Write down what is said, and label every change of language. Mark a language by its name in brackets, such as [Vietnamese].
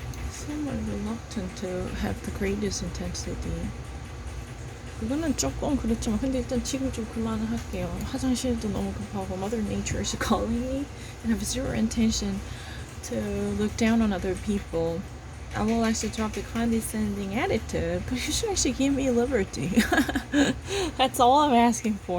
[English] Somewhat reluctant to have the greatest intensity. [Korean] 그거는 조금 그렇지만 근데 일단 지금 좀 그만을 할게요. 화장실도 너무 급하고 [English] Mother Nature is calling me and I have zero intention to look down on other people. I will actually drop the condescending attitude, but you should actually give me liberty. That's all I'm asking for.